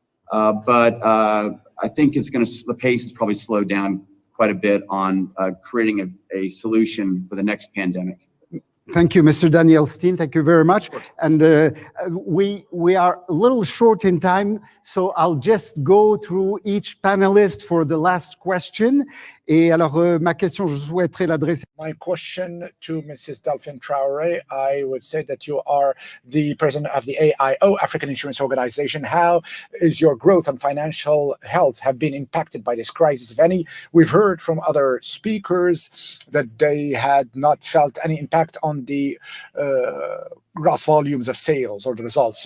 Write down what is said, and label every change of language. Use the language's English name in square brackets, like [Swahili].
[English] But I think the pace is probably slowed down quite a bit on creating a solution for the next pandemic. Thank you, Mr. Daniel Steen. Thank you very much. And we are a little short in time, so I'll just go through each panelist for the last question. [French] Et alors, ma question, je souhaiterais l'adresser. [English] My question to Mrs. Delphine Traoré, I would say that you are the president of the AIO, African Insurance Organization. How is your growth and financial health have been impacted by this crisis, if any? We've heard from other speakers that they had not felt any impact on the gross volumes of sales or the results.